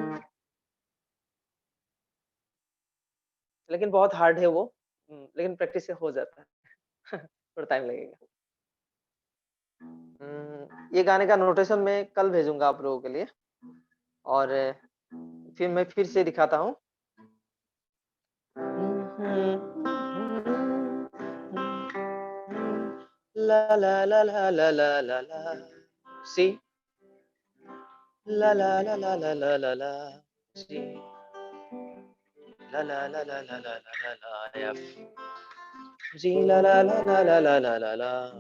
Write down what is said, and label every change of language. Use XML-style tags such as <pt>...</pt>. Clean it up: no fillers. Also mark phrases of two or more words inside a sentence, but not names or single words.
<hi>लेकिन बहुत हार्ड है वो, लेकिन प्रैक्टिस से हो जाता है। थोड़ा टाइम लगेगा। ये गाने का नोटेशन मैं कल भेजूंगा आप लोगों के लिए, और फिर मैं फिर से दिखाता हूँ। ला ला ला ला ला ला ला ला, सी, ला ला ला ला ला ला ला ला, सी, ला ला ला ला ला ला ला ला, एफ, जी, ला ला ला ला ला ला ला ला ला,</hi>